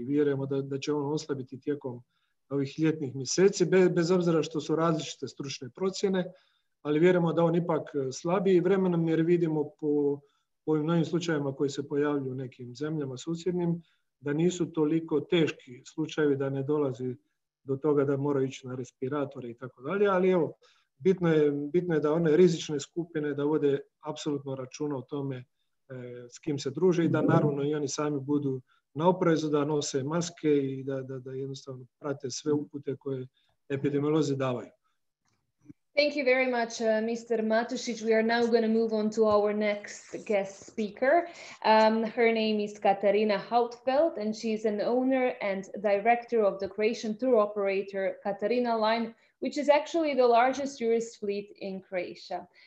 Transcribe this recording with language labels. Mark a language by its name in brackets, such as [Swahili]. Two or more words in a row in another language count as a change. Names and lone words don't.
[Croatian] Vjerujemo da će on oslabiti tijekom ovih ljetnih mjeseci, bez obzira što su različite stručne procjene, ali vjerujemo da on ipak slabiji vremenom jer vidimo po ovim novim slučajevima koji se pojavljuju u nekim zemljama susjednim, da nisu toliko teški slučajevi, da ne dolazi do toga da moraju ići na respiratore i tako dalje, ali evo, bitno je da one rizične skupine da vode apsolutno računa o tome s kim se druže i da naravno i oni sami budu na oprezu, da nose maske i da jednostavno prate sve upute koje epidemiolozi davaju. [English] Thank you very much, Mr. Matušić. We are now going to move on to our next guest speaker. Her name is Katarina Hautfeld, and she's an owner and director of the Croatian tour operator Katarina Line, which is actually the largest tourist fleet in Croatia.